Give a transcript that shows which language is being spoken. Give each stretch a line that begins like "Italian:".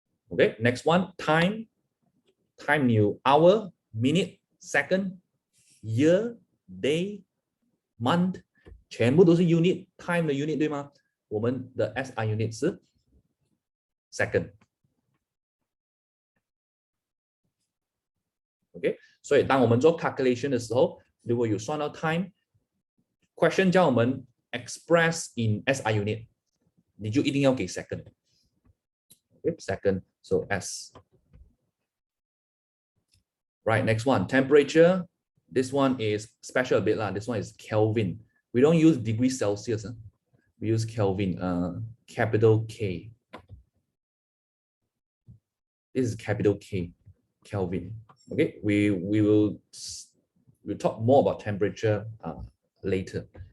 English: Okay, next one, time new hour, minute, second, year, day, month,
Chinese: 全部都是 unit time 的 unit 对吗？我们的 SI unit 是 second。 OK， 所以当我们做 calculation 的时候，如果有算到 time，question 叫我们 express in SI unit， 你就一定要给 second。
English: Okay, second, so S. Right, next one, temperature. This one is special a bit lah. This one is Kelvin. We don't use degrees Celsius. We use Kelvin, capital K. This is capital K, Kelvin. Okay, we'll talk more about temperature later.